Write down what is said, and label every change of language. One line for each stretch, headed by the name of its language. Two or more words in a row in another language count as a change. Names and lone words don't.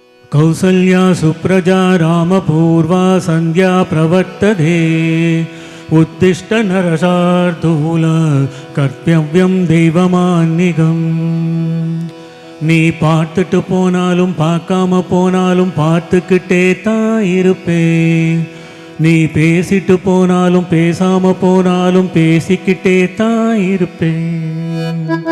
Sanskrit: कौसल्या सुप्रजा रामपूर्वा संध्या प्रवर्तते उत्तिष्ठ नरशार्दूल कर्तव्यम
Tamil: தெய்வமான்னிகம் நீ பார்த்துட்டு போனாலும் பார்க்காம போனாலும் பார்த்துக்கிட்டே தான் இருப்பேன் நீ பேசிட்டு போனாலும் பேசாம போனாலும் பேசிக்கிட்டே தான் இருப்பேன்